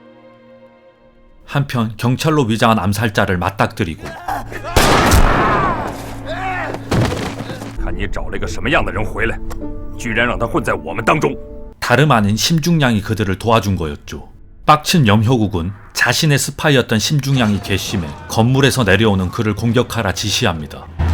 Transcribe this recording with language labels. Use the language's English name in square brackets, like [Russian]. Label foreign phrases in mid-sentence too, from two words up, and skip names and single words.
[Korean] 한편 경찰로 위장한 암살자를 맞닥뜨리고 [Chinese] 看你找了一个什么样的人回来，居然让他混在我们当中。 [Korean] 다름 아닌 심중량이 그들을 도와준 거였죠. 빡친 염효국은 자신의 스파이였던 심중량이 괘씸해 건물에서 내려오는 그를 공격하라 지시합니다.